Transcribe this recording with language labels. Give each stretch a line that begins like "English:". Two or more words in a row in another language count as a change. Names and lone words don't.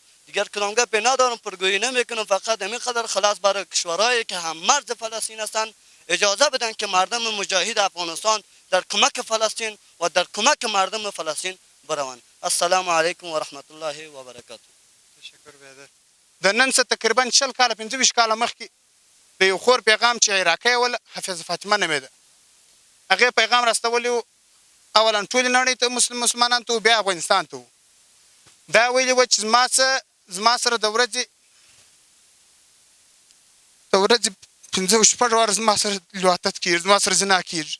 Persian: دیگر کلامگاه پی ندارم، پرگویی نمیکنم، فقط همین قدر خلاص برای کشورهایی که هم مرز فلسطین هستند اجازه بدن که مردم مجاهد افغانستان در کمک فلسطین و در کمک مردم فلسطین بروند.
Arabic: السلام علیکم و رحمت الله و برکاته.
Persian: تشکر برادر.
Pashto: د نن څه تقریبا 40 کاله 25 کاله مخکې د یو خور پیغام چې عراقی ول حافظ فاطمه نومېده، هغې پیغام راستولی و اولا ټولې نړۍ ته مسلمانانو ته و، بیا افغانستان ته و. دا ویلي وه چې زما سره د ورځې 15 شپږ واره زما سره لواطت کېږي، زما سره زنا کېږي.